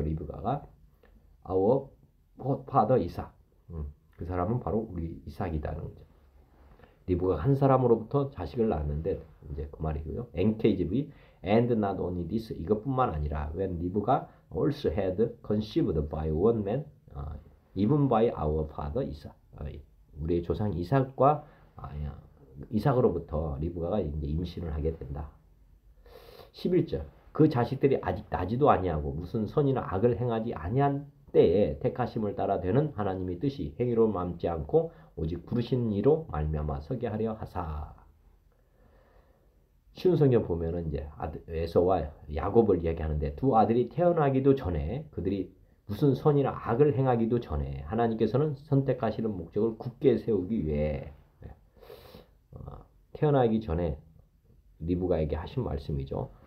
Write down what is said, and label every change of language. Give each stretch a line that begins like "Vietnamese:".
Korean: 리브가가
English: our father
Korean: 이삭 그 사람은 바로 우리 이삭이다는 거죠. 리브가 한 사람으로부터 자식을 낳았는데 이제 그 말이고요.
English: NKJV and not only this
Korean: 이것뿐만 아니라
English: when 리브가 also had conceived by one man even by our father 이삭
Korean: 우리의 조상 이삭과 이삭으로부터 리브가가 이제 임신을 하게 된다. 11절 그 자식들이 아직 나지도 아니하고 무슨 선이나 악을 행하지 아니한 때에 택하심을 따라 되는 하나님의 뜻이 행위로 남지 않고 오직 부르신 이로 말미암아 서게 하려 하사. 쉬운 성경 보면은 이제 에서와 야곱을 이야기하는데 두 아들이 태어나기도 전에 그들이 무슨 선이나 악을 행하기도 전에 하나님께서는 선택하시는 목적을 굳게 세우기 위해 태어나기 전에 리브가에게 하신 말씀이죠.